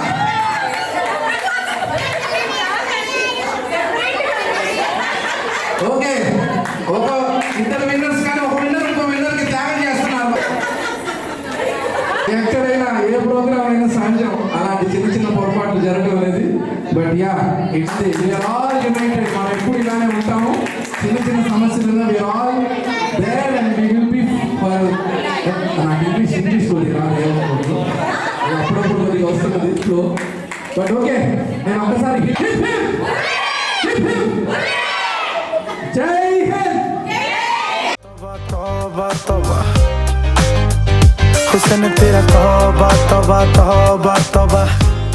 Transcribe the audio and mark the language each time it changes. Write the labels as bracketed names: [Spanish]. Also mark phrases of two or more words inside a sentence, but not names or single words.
[Telugu] ఓకే ఒక ఇద్దరు విన్నర్స్ కానీ ఒక విన్నర్ ఇంకో విన్నర్కి త్యాగం చేస్తున్నారు. ఎక్కడైనా ఏ ప్రోగ్రామ్ అయినా సహజం అలాంటి చిన్న చిన్న పొరపాట్లు జరగడం అనేది. [English] But ya it's we are all united. [Telugu] మనం ఎప్పుడు ఇలానే ఉంటాము. చిన్న చిన్న సమస్యలు [English] We are all there and we will be for. [Telugu] నాకు ఇంగ్లీష్ కొద్దిగా రాదు, అప్పుడప్పుడు కొద్దిగా వస్తున్నది ఇంట్లో. [English] But okay [Telugu] నేను ఒక్కసారి [Hindi] जय हिंद. तौबा तौबा हुस्न तेरा तौबा तौबा तौबा तौबा